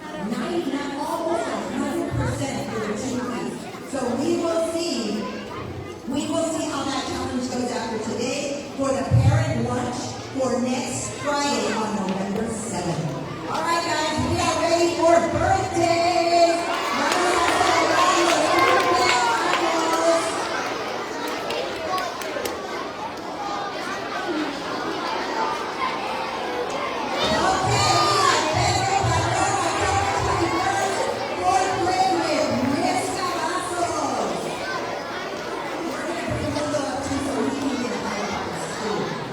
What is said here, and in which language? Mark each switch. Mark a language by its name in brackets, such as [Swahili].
[English] 99, almost 100% for the 2 weeks. So we will see how that challenge goes after today for the parent lunch for next Friday on November 7th. All right, guys, we are ready for birthdays. [Spanish] Vamos a celebrar los cumpleaños. [English] Okay, we have Pedro Padrón, October 21st, fourth grade with Miss Cavazos. We're going to bring Mundo up too so he can get a higher school.